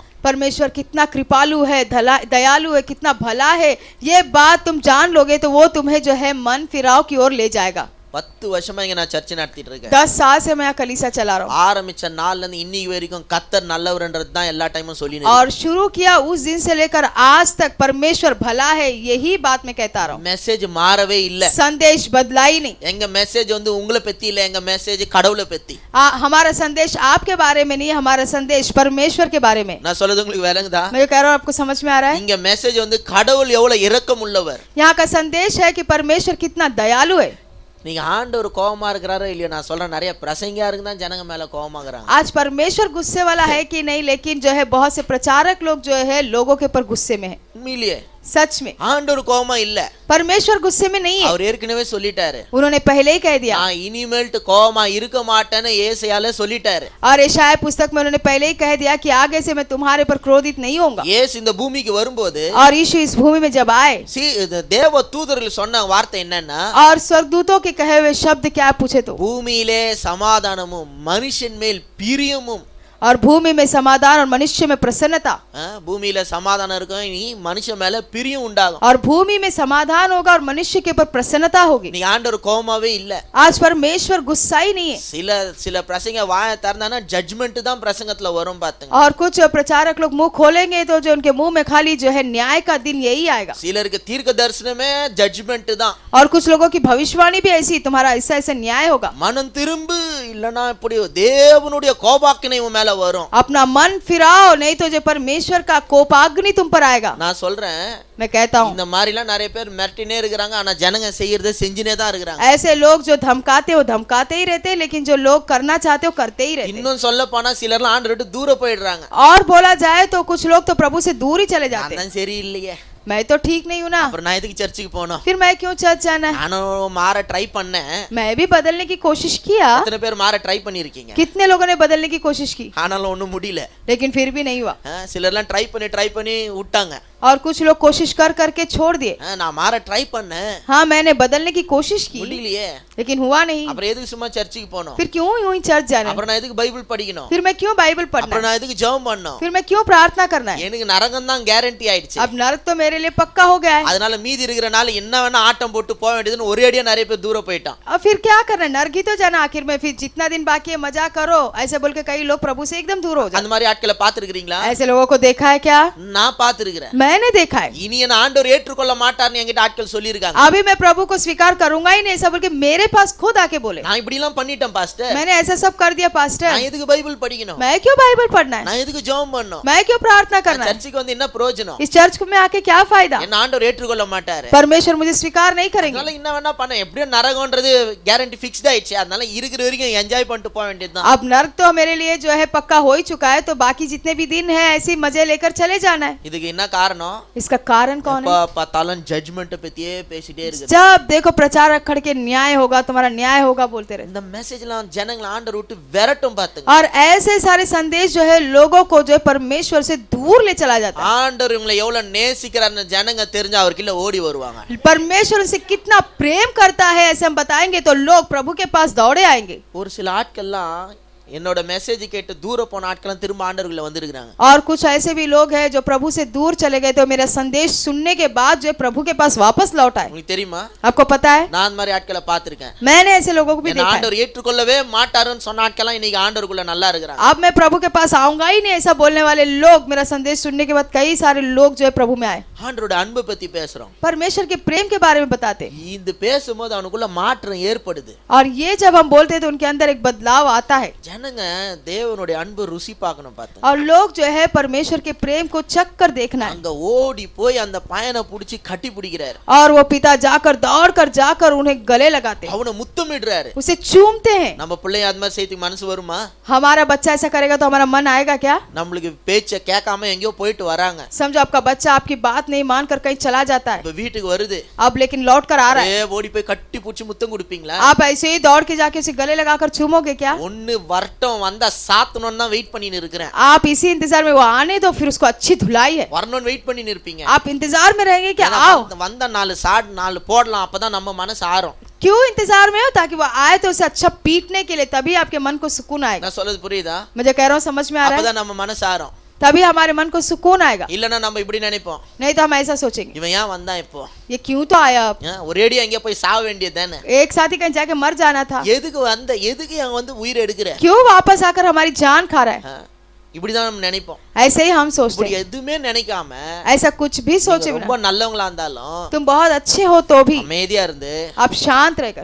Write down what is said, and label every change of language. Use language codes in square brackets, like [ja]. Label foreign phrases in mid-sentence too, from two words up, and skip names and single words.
[hi] परमेश्वर कितना कृपालु है, दयालु है, कितना भला है, ये बात तुम जान लोगे तो वो तुम्हें जो है मन फिराव की ओर ले जाएगा. [ta] 10 வருஷமா இங்க நான் சர்ச் நடத்திட்டு இருக்கேன். [hi] 10 साल से मैं यहाँ कलीसिया चला रहा हूँ [ta] ஆரம்பிச்ச நாள்ல இருந்து இன்னைக்கு வரைக்கும் கர்த்தர் நல்லவர்ன்றது தான் எல்லா டைமும் சொல்லி [hi] और शुरू किया उस दिन से लेकर आज तक परमेश्वर भला है, यही बात मैं कहता रहा हूँ। [ta] மெசேஜ் மாறவே இல்ல. [hi] संदेश बदला ही नहीं। [ta] எங்க மெசேஜ் வந்து உங்களை பத்தி இல்ல, எங்க மெசேஜ் கடவுளை பத்தி. [hi] हमारा संदेश आपके बारे में नहीं, हमारा संदेश परमेश्वर के बारे में। [ta] நான் சொல்றது உங்களுக்கு விளங்குதா? [hi] मैं जो कह रहा हूँ आपको समझ में आ रहा है? [ta] இங்க மெசேஜ் வந்து கடவுள் எவ்வளவு இரக்கம் உள்ளவர். [hi] यहाँ का संदेश है कि परमेश्वर कितना दयालु है। [ta] நீங்க ஆண்டவர் கோவமா இருக்கிறாரோ இல்லையோ, நான் சொல்றேன் நிறைய பிரசங்கியா இருக்கு தான் ஜனங்க மேல கோவமாகறாங்க. [hi] आज परमेश्वर गुस्से वाला है कि नहीं, लेकिन जो है बहुत से प्रचारक लोग जो है लोगों के ऊपर गुस्से में है। [ta] உண்மையிலேயே [hi] सच में [ta] ஆண்டவர் கோவமா இல்ல. [hi] परमेश्वर गुस्से में नहीं है। [ta] அவர் ஏற்கனவே சொல்லிட்டாரு, [hi] उन्होंने पहले ही कह दिया। [ta] நான் இனிமேல்ட் கோவமா இருக்க மாட்டேன்னு ஏசாயால சொல்லிட்டாரு. [hi] और यशायाह पुस्तक में उन्होंने पहले ही कह दिया कि आगे से मैं तुम्हारे पर क्रोधित नहीं होऊंगा। [ta] இயேசு இந்த பூமிக்கு வரும்போது [hi] और यीशु इस भूमि में जब आए, [ta] தேவ தூதர்கள் சொன்ன வார்த்தை என்னன்னா, [hi] और स्वर्गदूतों के कहे हुए शब्द क्या पूछे तो, [ta] பூமியிலே சமாதானமும் மனுஷன் மேல் பிரியமும். [hi] और भूमि में समाधान और मनुष्य में प्रसन्नता। [ta] பூமியில சமாதானம் இருக்கும், நீ மனுஷன் மேல பிரியம் உண்டாகும். [hi] और भूमि में समाधान होगा और मनुष्य के ऊपर प्रसन्नता होगी। [ta] நீ ஆண்டவர் கோவமாவே இல்ல. [hi] आज परमेश्वर गुस्सा ही नहीं है। [ta] சில பிரசங்க வாயை திறந்தானா ஜட்ஜ்மென்ட் தான் பிரசங்கத்துல வரும் பாத்துங்க. [hi] और कुछ प्रचारक लोग मुंह खोलेंगे तो जो उनके मुंह में खाली जो है न्याय का दिन यही आएगा। [ta] சிலருக்கு தீர்க்க தரிசனமே ஜட்ஜ்மென்ட் தான். [hi] और कुछ लोगों की भविष्यवाणी भी ऐसी, तुम्हारा ऐसा ऐसा न्याय होगा। [ta] மனம் திரும்பு இல்லனா இப்படி தேவனுடைய கோபாக்கினை உன் மேல வரும். [hi] अपना मन फिराओ, नहीं तो जो परमेश्वर का कोपाग्नि तुम पर आएगा। [ta] நான் சொல்றேன், [hi] मैं कहता हूँ [ta] இந்த மாதிரிலாம் நிறைய பேர் மிரட்டினே இருக்காங்க, ஆனா ஜனங்க செய்யறதை செஞ்சுனே தான் இருக்காங்க. [hi] ऐसे लोग जो धमकाते हो धमकाते ही रहते, लेकिन जो लोग करना चाहते हो करते ही रहते। [ta] இன்னும் சொல்ல போனா சிலர்லாம் ஆண்டவரை விட்டு தூர போயிடுறாங்க. [hi] और बोला जाए तो कुछ लोग तो प्रभु से दूर ही चले जाते। [ta] நான் சரி இல்லையே, [hi] मैं तो ठीक नहीं हूँ ना, [ta] அப்புறம் நான் எதுக்கு சர்ச்சுக்கு போகணும்? [hi] फिर मैं क्यों चर्च जाना है? [ta] நானும் மாற ட்ரை பண்ணேன். [hi] मैं भी बदलने की कोशिश किया। [ta] எத்தனை பேர் மாற ட்ரை பண்ணிருக்கீங்க? [hi] कितने लोगों ने बदलने की कोशिश की, [ta] ஆனாலும் ஒண்ணும் முடியல. [hi] लेकिन फिर भी नहीं हुआ। [ta] சிலர்லாம் ட்ரை பண்ணி விட்டாங்க. [hi] और कुछ लोग कोशिश कर करके छोड़ दिए। [ta] நான் மாற ட்ரை பண்ணேன், [hi] हाँ मैंने बदलने की कोशिश की, [ta] முடியலையே, [hi] लेकिन हुआ नहीं। [ta] அப்புறம் எதுக்கு சும்மா சர்ச்சுக்கு போகணும்? [hi] फिर क्यों यूं ही चर्च जाना है? [ta] அப்புறம் நான் எதுக்கு பைபிள் படிக்கணும்? [hi] फिर मैं क्यों बाइबल पढ़ना [ta] அப்புறம் [hi] है? [ta] நான் எதுக்கு ஜெபம் பண்ணணும்? [hi] फिर मैं क्यों प्रार्थना करना है? [ta] எனக்கு நரகம் தான் கேரண்டி ஆயிடுச்சு. [hi] अब नरक तो मेरे लिए पक्का हो गया है। [ta] அதனால மீதி இருக்கிற நாள் என்ன வேணா ஆட்டம் போட்டு போக வேண்டியதுன்னு ஒரே அடியா நிறைய பேர் தூர போயிட்டான். [hi] अब फिर क्या करना है? नरक ही तो जाना आखिर में, फिर जितना दिन बाकी है मजा करो, ऐसे बोल के कई लोग प्रभु से एकदम दूर हो जाते। [ta] அந்த மாதிரி ஆட்களை பாத்துருக்கீங்களா? [hi] ऐसे लोगों को देखा है क्या? [ta] நான் பாத்துருக்கிறேன். [hi] मैंने देखा है। [ta] இனி என்ன ஆண்டவர் ஏற்றுக்கொள்ள மாட்டார்னு என்கிட்ட ஆட்கள் சொல்லியிருக்காங்க. [hi] अभी मैं प्रभु को स्वीकार करूंगा ही नहीं, ऐसा बोल के मेरे पास खुद आके बोले [ta] நான் இப்படி எல்லாம் பண்ணிட்டேன் பாஸ்டர், [hi] मैंने ऐसा सब कर दिया पास्टर, [ta] நான் எதுக்கு பைபிள் படிக்கணும்? [hi] मैं क्यों बाइबल पढ़ना है? [ta] நான் எதுக்கு ஜெபம் பண்ணணும்? [hi] मैं क्यों प्रार्थना करना है? [ta] சர்ச்சுக்கு வந்து என்ன பிரயோஜனம்? [hi] इस चर्च में आके क्या फायदा? [ta] என்ன ஆண்டவர் ஏற்றுக்கொள்ள மாட்டாரு. [hi] परमेश्वर मुझे स्वीकार नहीं करेंगे। [ta] அதனால என்ன வேணா பண்ண, எப்படியோ நரகம்ன்றது [en] guarantee fixed [ta] ஆயிடுச்சு. அதனால இருக்கிற வரைக்கும் என்ஜாய் பண்ணிட்டு போக வேண்டியதுதான். [hi] अब नरक तो मेरे लिए जो है पक्का हो ही चुका है, तो बाकी जितने भी दिन है ऐसे मजे लेकर चले जाना है। [ta] இதுக்கு என்ன காரணம்? [hi] इसका कारण कौन है? [ta] பார்த்தாலும் ஜட்ஜ்மென்ட் பத்தியே பேசிட்டே இருக்கு. [hi] जब देखो प्रचारक खड़ के न्याय होगा, तुम्हारा न्याय होगा बोलते रहे। [ta] இந்த மெசேஜ்லாம் ஜனங்களை ஆண்டவர் விட்டு விரட்டும் பாத்துங்க. [hi] और ऐसे सारे संदेश जो है लोगों को जो है परमेश्वर से दूर ले चला जाता है। [ta] ஆண்டவர் இவங்களை எவ்வளவு நேசிக்கிறார்னு ஜனங்க தெரிஞ்சா அவருக்கு இல்ல ஓடி வருவாங்க. [hi] परमेश्वर उनसे कितना प्रेम करता है ऐसे हम बताएंगे तो लोग प्रभु के पास दौड़े आएंगे। [ta] ஒரு சில ஆட்கள்லாம் என்னோட மெசேஜ் கேட்டு தூர போன ஆட்கள்லாம் திரும்ப ஆண்டவருக்குள்ள வந்திருக்காங்க. [hi] और कुछ ऐसे भी लोग हैं जो प्रभु से दूर चले गए, तो मेरा संदेश सुनने के बाद जो है प्रभु के पास वापस लौट आए। [ta] உங்களுக்கு தெரியுமா? [hi] आपको पता है? [ta] நான் அந்த மாதிரி ஆட்களை பார்த்திருக்கேன். [hi] मैंने ऐसे लोगों को भी [ta] என்ன [hi] देखा है। [ta] ஆண்டவர் ஏற்றுக்கொள்ளவே மாட்டாருன்னு சொன்ன ஆட்கள்லாம் இன்னைக்கு ஆண்டவருக்குள்ள நல்லா இருக்கிறாங்க. [hi] अब मैं प्रभु के पास आऊंगा ही नहीं ऐसा बोलने वाले लोग, मेरा संदेश सुनने के बाद कई सारे लोग जो है प्रभु में आए। [ta] ஆண்டவரோட அன்பை பத்தி பேசுறோம், [hi] परमेश्वर के प्रेम के बारे में बताते, [ta] இந்த பேசும்போது அவனுக்குள்ள மாற்றம் ஏற்படுது. [hi] और ये जब हम बोलते हैं तो उनके अंदर एक बदलाव आता है। [ta] ஜனங்க தேவனுடைய அன்பு ருசி பார்க்கணும் பாத்து. [hi] और लोग जो है परमेश्वर के प्रेम को चख कर देखना है। [ta] அங்க ஓடி போய் அந்த பையனை புடிச்சு கட்டி பிடிக்கிறாரு. [hi] और वो पिता दौड़ कर जाकर उन्हें गले लगाते हैं, [ta] அவனை முத்தமிடுறாரு. [hi] उसे चूमते हैं। [ta] நம்ம பிள்ளை அந்த மாதிரி செய்து மனசு வருமா? [hi] हमारा बच्चा ऐसा करेगा तो हमारा मन आएगा क्या? [ta] நம்மளுக்கு பேச்ச கேட்காம எங்கேயோ போயிட்டு வராங்க. [hi] समझो आपका बच्चा आपकी बात नहीं मानकर कहीं चला जाता है, [ta] இப்ப வீட்டுக்கு வருது, [hi] अब लेकिन लौट कर आ रहा है, [ta] ஓடி போய் கட்டி பிடிச்சு முத்தம் கொடுப்பீங்களா? [hi] आप ऐसे ही दौड़ के जाके उसे गले लगाकर चूमोगे क्या? [ta] ஒன்னு வரட்டும், வந்தா சாத்தணும்னு தான் வெயிட் பண்ணிட்டு இருக்கறேன். [hi] आप इसी इंतजार में वो आने दो, फिर उसको अच्छी धुलाई है। [ta] வரணும்னு வெயிட் பண்ணிட்டு இருப்பீங்க. [hi] आप इंतजार में रहेंगे कि आओ, [ta] வந்தா நாலு சாட் நாலு போடலாம், அப்பதான் நம்ம மனசு ஆறும். [hi] क्यों इंतजार में हो? ताकि वो आए तो उसे अच्छा पीटने के लिए, तभी आपके मन को सुकून आएगा। [ta] நான் சொல்றது புரியுதா? [hi] मुझे कह रहा हूँ समझ में आ रहा है? [ta] அப்பதான் நம்ம மனசு ஆறும். [hi] तभी हमारे मन को सुकून आएगा, [ta] இல்லன்னா நம்ம இப்படி நினைப்போம், [hi] नहीं तो हम ऐसा सोचेंगे [ta] இவன் ஏன் வந்தான் இப்போ, [hi] ये क्यों तो आया अब, [ta] ஒரேடியா எங்க போய் சாக வேண்டியதுதானே, [hi] एक साथ ही कहीं जाके मर जाना था, [ta] எதுக்கு அங்க வந்து உயிர் எடுக்கிற, [hi] क्यों वापस आकर हमारी जान खा रहा है। [ta] இப்படிதான் நம்ம நினைப்போம்। [hi] ऐसे ही हम सोचते [ta] இப்படி [hi] हैं, [ta] எதுவுமே நினைக்காம [hi] ऐसा कुछ भी सोचे [ta] ரொம்ப [hi] बिना [ta] நல்லவங்களா இருந்தாலும் [hi] तुम बहुत अच्छे हो तो भी [ta] அமைதியா இருந்து [hi] आप शांत रहकर